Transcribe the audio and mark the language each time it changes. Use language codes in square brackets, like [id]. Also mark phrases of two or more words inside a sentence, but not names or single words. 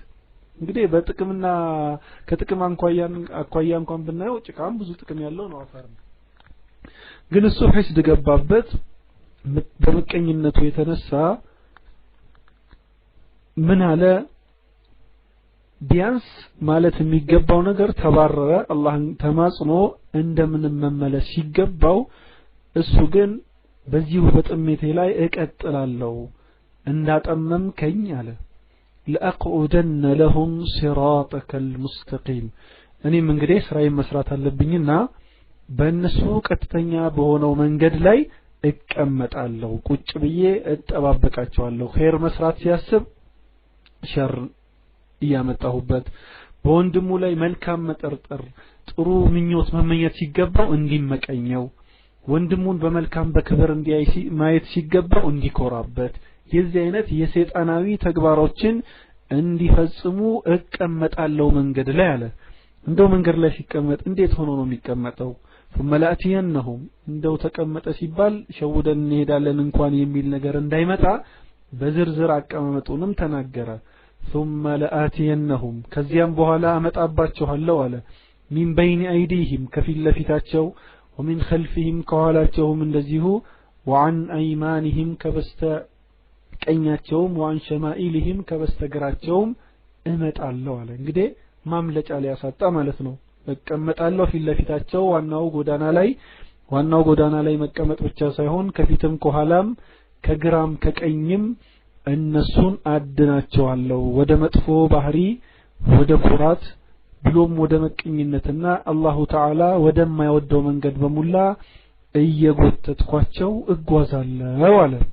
[am] እንግዲህ በጥቅምና ከጥቅም አኳያ እንኳን ብናየው ጭቃም ብዙ ጥቅም ያለው ነው አፈር። ግን እሱ ሒስድ ገባበት። በምቀኝነቱ የተነሳ ምን አለ? ቢያንስ ማለት የሚገባው ነገር ተባረረ። አላህን ተማጽኖ እንደምንም መመለስ ሲገባው እሱ ግን በዚሁ በጥሜቴ ላይ እቀጥላለሁ እንዳጠመምከኝ አለ። [ar] لأقعدن لهم صراطك المستقيم [am] እኔም እንግዲህ ስራዬን መስራት አለብኝና በእነሱ ቀጥተኛ በሆነው መንገድ ላይ እቀመጣለሁ። ቁጭ ብዬ እጠባበቃቸዋለሁ። ኸይር መስራት ሲያስብ ሸር እያመጣሁበት በወንድሙ ላይ መልካም መጠርጠር ጥሩ ምኞት መመኘት ሲገባው እንዲመቀኘው ወንድሙን በመልካም በክብር እንዲያይ ማየት ሲገባው እንዲኮራበት የዚህ አይነት የሰይጣናዊ ተግባሮችን እንዲፈጽሙ እቀመጣለሁ መንገድ ላይ አለ። እንደው መንገድ ላይ ሲቀመጥ እንዴት ሆኖ ነው የሚቀመጠው? [ar] ثم لاتينهم [am] እንደው ተቀመጠ ሲባል ሸውደን እንሄዳለን እንኳን የሚል ነገር እንዳይመጣ በዝርዝር አቀማመጡንም ተናገረ። [ar] ثم لاتينهم [am] ከዚያም በኋላ አመጣባቸዋለሁ አለ። [ar] من بين ايديهم [am] ከፊት ለፊታቸው [ar] ومن خلفهم [am] ከኋላቸውም እንደዚሁ [ar] وعن ايمانهم [am] ከበስተ ቀኛቸውም [ar] وعن شمائلهم [am] ከበስተግራቸውም እመጣለሁ አለ። እንግዲህ ማምለጫ ላይ ያሳጣ ማለት ነው። እቀመጣለሁ ፊት ለፊታቸው ዋናው ጎዳና ላይ መቀመጥ ብቻ ሳይሆን ከፊትም ከኋላም ከግራም ከቀኝም እነሱን አድናቸዋለሁ ወደ መጥፎ ባህሪ ወደ ኩራት ብሎም ወደ መቀኝነትና [ar] الله تعالى [am] ወደማይወደው መንገድ በሙላ እየጎተትኳቸው እጓዛለሁ አለ።